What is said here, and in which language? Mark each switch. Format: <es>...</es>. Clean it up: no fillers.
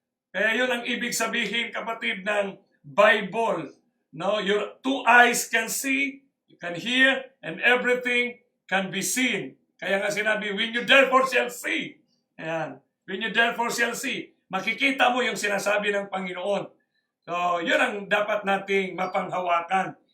<tl>Kaya yun ang ibig sabihin, kapatid, ng Bible. No?</tl> <en>Your two eyes can see, you can hear, and everything can be seen.</en> <tl>Kaya nga sinabi,</tl> <en>when you therefore shall see. Ayan. When you therefore shall see.</en> <tl>Makikita mo yung sinasabi ng Panginoon. So, yun ang dapat nating mapanghawakan.</tl>